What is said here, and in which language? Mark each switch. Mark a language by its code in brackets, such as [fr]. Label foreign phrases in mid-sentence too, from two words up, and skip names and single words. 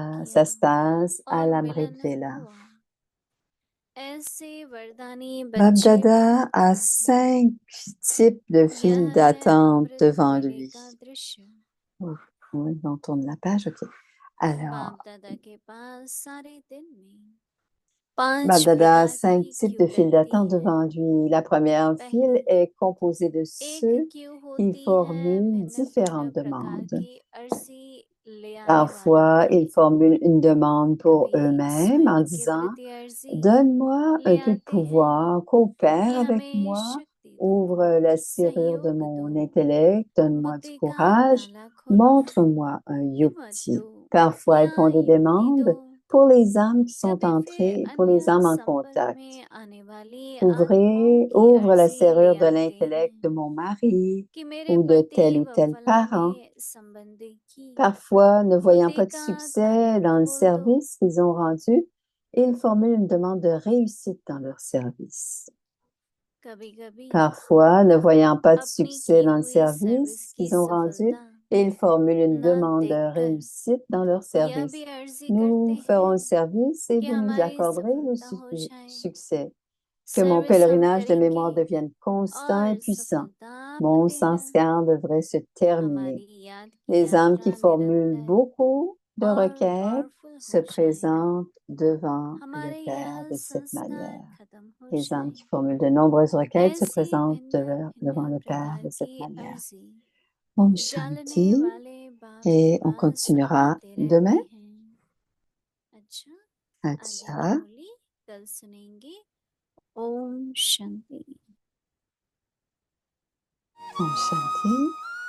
[fr] Ça [hi] किया [fr] se passe à [hi] और [fr] l'Amrit [hi] मिलन [fr] Vela. [hi] हुआ। ऐसे वरदानी बच्चे [fr] Babdada [hi] प्राप्त [fr] a [hi] हुए। [fr] 5 types de [hi] यह [fr] files [hi] है [fr] d'attente [hi] अमृत [fr] devant [hi] वेले [fr] lui. [hi] का दृश्य। [fr] Ouf, oui, on tourne la page, ok. Alors, [hi] बाप दादा के पास सारे दिन में 5 [fr] Babdada a [hi] प्रकार [fr] 5 [hi] की [fr] types [hi] क्यू [fr] de files [hi] रहती [fr] d'attente [hi] है। [fr] devant lui. La première file [hi] पहली, [fr] est composée de [hi] एक [fr] ceux [hi] क्यू [fr] qui [hi] होती है [fr] formulent [hi] भिन्न भिन्न [fr] différentes [hi] प्रकार [fr] demandes. [hi] की अर्जी ले आने वालों [fr] Parfois, [hi] की। [fr] ils formulent une demande pour [hi] कभी [fr] eux-mêmes en [hi] स्वयं के [fr] disant [hi] प्रति अर्जी [fr] donne-moi [hi] ले [fr] un peu de [hi] आते हैं [fr] pouvoir, coopère [hi] कि [fr] avec [hi] हमें [fr] moi, [hi] शक्ति दो, [fr] ouvre la serrure de [hi] सहयोग [fr] mon [hi] दो, [fr] intellect, donne-moi du [hi] बुद्धि का [fr] courage, [hi] ताला खोलो, [fr] montre-moi un [hi] हिम्मत [fr] yukti. [hi] दो [fr] Parfois, ils [hi] या [fr] font des [hi] युक्ति दो। [fr] demandes pour les âmes qui sont [hi] कभी फिर [fr] entrées, pour les [hi] अन्य [fr] âmes en [hi] संपर्क [fr] contact. [hi] में आने वाली आत्माओं की [fr] Ouvre la [hi] अर्जी ले [fr] serrure de [hi] आते [fr] l'intellect [hi] हैं [fr] de mon mari [hi] कि मेरे [fr] ou de tel [hi] पति [fr] ou [hi] व [fr] tel parent. [hi] फलाने संबंधी की [fr] Parfois, ne voyant [hi] बुद्धि [fr] pas de [hi] का [fr] succès [hi] ताला [fr] dans le [hi] खोल दो। [fr] service qu'ils ont rendu, ils formulent une demande de réussite dans leur service. [hi] कभी कभी [fr] Parfois, ne voyant pas de [hi] अपनी [fr] succès [hi] की [fr] dans le [hi] हुई सर्विस [fr] service [hi] की [fr] qu'ils ont rendu, [hi] सफलता [fr] ils formulent une [hi] न [fr] demande de [hi] देखकर [fr] réussite dans leur [hi] यह [fr] service. [hi] भी अर्जी [fr] Nous [hi] करते [fr] ferons [hi] हैं [fr] le service et [hi] कि [fr] vous nous [hi] हमारी [fr] accorderez le [hi] सफलता हो जाए। [fr] succès. Que mon [hi] सर्विस हम [fr] pèlerinage de [hi] करेंगे [fr] mémoire devienne constant et [hi] और [fr] puissant. [hi] सफलता [fr] Mon [hi] पाते रहना। [fr] sanskar devrait se terminer. [hi] हमारी याद की [fr] Les âmes [hi] यात्रा [fr] qui formulent [hi] निरंतर [fr] beaucoup de [hi] और [fr] requêtes [hi] पावरफुल [fr] se [hi] हो जाए। [fr] présentent devant le [hi] हमारे [fr] Père [hi] यह [fr] de cette [hi] संस्कार [fr] manière. [hi] खत्म हो [fr] Les âmes [hi] जाए। [fr] qui formulent de nombreuses requêtes se [hi] ऐसी [fr] présentent [hi] भिन्न [fr] devant [hi] भिन्न [fr] le Père [hi] प्रकार [fr] de cette [hi] की [fr] manière. [hi] अर्जी [fr] Om [hi] डालने [fr] Shanti. [hi] वाले बाप के [fr] Et on [hi] पास [fr] continuera [hi] आते [fr] demain. [hi] रहते हैं। अच्छा, आगे की [fr] Acha. [hi] मुरली कल सुनेंगे। ओम शांति। [fr] Om Shanti.